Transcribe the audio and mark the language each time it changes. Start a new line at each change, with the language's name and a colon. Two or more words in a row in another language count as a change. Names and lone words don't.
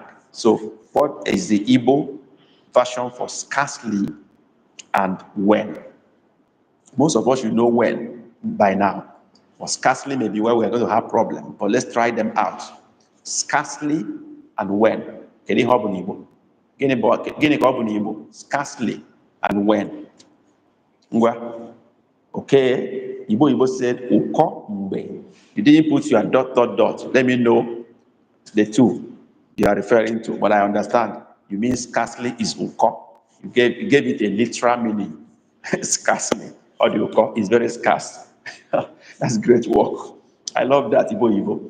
English: So what is the Igbo version for scarcely and when? Most of us should know when by now. But scarcely may be where we're going to have problems. But let's try them out. Scarcely and when.
Igbo: Gịnị ka ọ bụ n'Igbo? Gịnị ka ọ bụ n'Igbo?
English: Scarcely and when.
Igbo: Ngwa.
English: Okay. Igbo said
Igbo: ụkọ mgbe.
English: You didn't put your ... Let me know the two you are referring to. But I understand. You mean scarcely is ụkọ. You gave it a literal meaning. Scarcely. What do you call it? It's very scarce. That's great work. I love that, Igbo Igbo.